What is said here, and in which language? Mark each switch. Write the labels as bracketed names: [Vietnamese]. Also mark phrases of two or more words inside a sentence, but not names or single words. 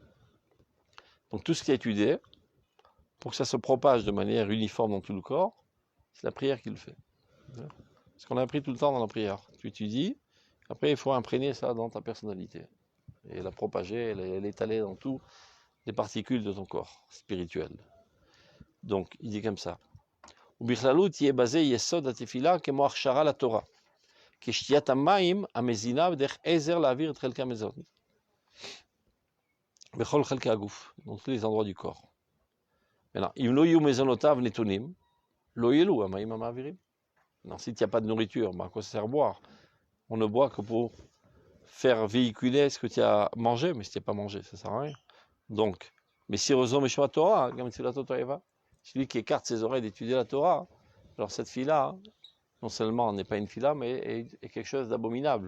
[French] Donc tout ce qui est étudié, pour que ça se propage de manière uniforme dans tout le corps, c'est la prière qui le fait. Ce qu'on a appris tout le temps dans la prière. Tu étudies, après il faut imprégner ça dans ta personnalité. Et la propager, l'étaler dans tout les particules de ton corps spirituel. Donc il dit comme ça. [Hebrew] ובכללות תהיה בזה יסוד התפילה כמו הכשרה לתורה. כשתיית המים המזינה בדרך עזר להעביר את חלקי המזון. בכל חלקי הגוף, [French] dans tous les endroits du corps. Maintenant, [Hebrew] אם לא יהיו מזונותיו נתונים, לא יהיו המים המעבירים. [French] Si tu n'as pas de nourriture, à quoi ça sert à boire? On ne boit que pour faire véhiculer ce que tu as mangé, mais si tu n'as pas mangé, ça ne sert à rien. Donc, mais si Rozo Meshua Torah, celui qui écarte ses oreilles d'étudier la Torah, alors cette fille-là, non seulement n'est pas une fille-là, mais est quelque chose d'abominable.